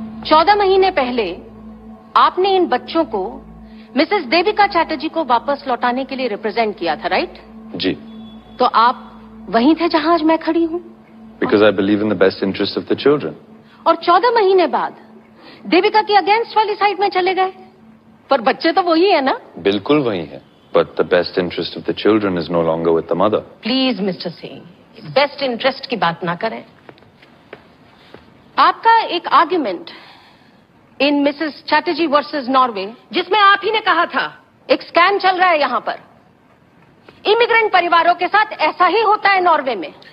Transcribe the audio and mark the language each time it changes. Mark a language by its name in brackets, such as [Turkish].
[Hindi] 14 महीने पहले आपने इन बच्चों को मिसेस देविका चैटर्जी को वापस लौटाने के लिए रिप्रेजेंट किया था, राइट? जी। तो आप वहीं थे जहां आज मैं खड़ी हूं। [English] Because I believe in the best interest of the children. [Hindi] और 14 महीने बाद देविका की अगेंस्ट वाली साइड में चले गए, पर बच्चे तो वही है ना? बिल्कुल वही है। [English] But the best interest of the children is no longer with the mother. [Hindi] Please mister Singh, best interest की बात ना करें। आपका एक argument in Mrs Chatterjee versus Norway, जिसमें आप ही ने कहा था एक स्कैम चल रहा है यहां पर, इमिग्रेंट परिवारों के साथ ऐसा ही होता है नॉर्वे में।